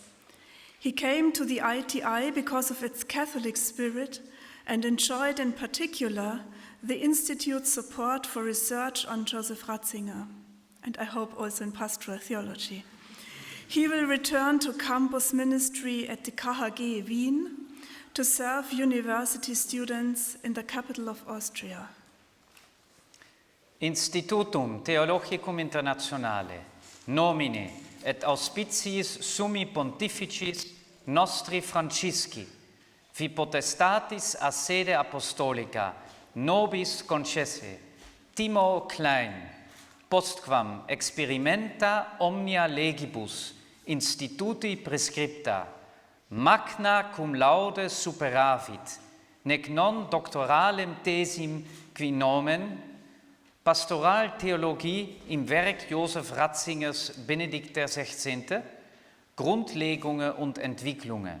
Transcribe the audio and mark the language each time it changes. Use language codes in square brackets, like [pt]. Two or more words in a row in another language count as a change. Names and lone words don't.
[en] He came to the ITI because of its Catholic spirit and enjoyed in particular the Institute's support for research on Joseph Ratzinger, and I hope also in pastoral theology. He will return to campus ministry at the KHG Wien to serve university students in the capital of Austria. [la] Institutum Theologicum Internationale, nomine et auspiciis summi pontificis nostri Francisci, vi potestatis a sede apostolica nobis concesse, Timo Klein, postquam experimenta omnia legibus instituti prescripta, magna cum laude superavit, nec non doctoralem tesim qui nomen, [de] Pastoral Theologie im Werk Joseph Ratzingers Benedikt XVI, Grundlegungen und Entwicklungen,